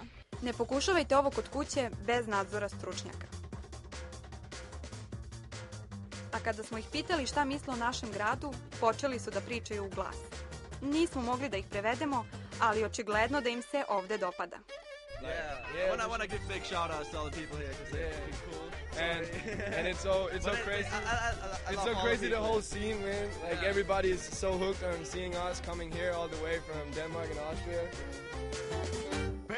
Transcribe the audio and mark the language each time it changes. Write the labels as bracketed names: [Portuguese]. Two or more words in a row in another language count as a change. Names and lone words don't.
[Serbian] Ne pokušavajte ovo kod kuće bez nadzora stručnjaka. A kada smo ih pitali šta misle o našem gradu, počeli su da pričaju u glas. Nismo mogli da ih prevedemo, ali očigledno da im se ovde dopada. [English] I want to give big shout outs to all the people here because they're cool. And it's so crazy. It's so crazy, the whole scene, man. Like everybody is so hooked on seeing us coming here all the way from Denmark and Austria.